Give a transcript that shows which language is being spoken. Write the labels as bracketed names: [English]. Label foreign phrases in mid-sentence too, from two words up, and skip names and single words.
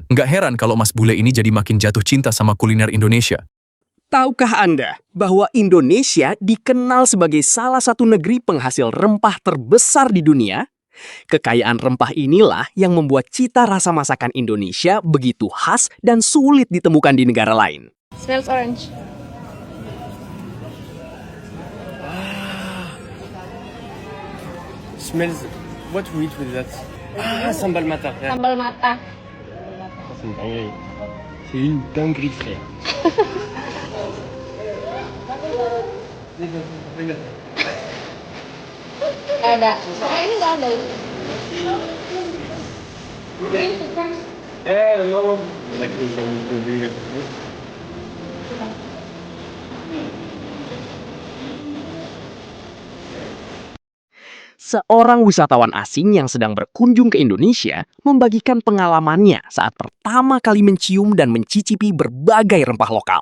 [Indonesian] Nggak heran kalau Mas Bule ini jadi makin jatuh cinta sama kuliner Indonesia. Tahukah Anda bahwa Indonesia dikenal sebagai salah satu negeri penghasil rempah terbesar di dunia? Kekayaan rempah inilah yang membuat cita rasa masakan Indonesia begitu khas dan sulit ditemukan di negara lain. [English] Smells orange. Smells. What we eat with that? [Indonesian] Sambal mata. Yeah. Sambal mata. [French] C'est une dinguerie. C'est une dinguerie, frère. [Indonesian] Nggak ada. Ini nggak ada. [French] Non. [Indonesian] Seorang wisatawan asing yang sedang berkunjung ke Indonesia membagikan pengalamannya saat pertama kali mencium dan mencicipi berbagai rempah lokal.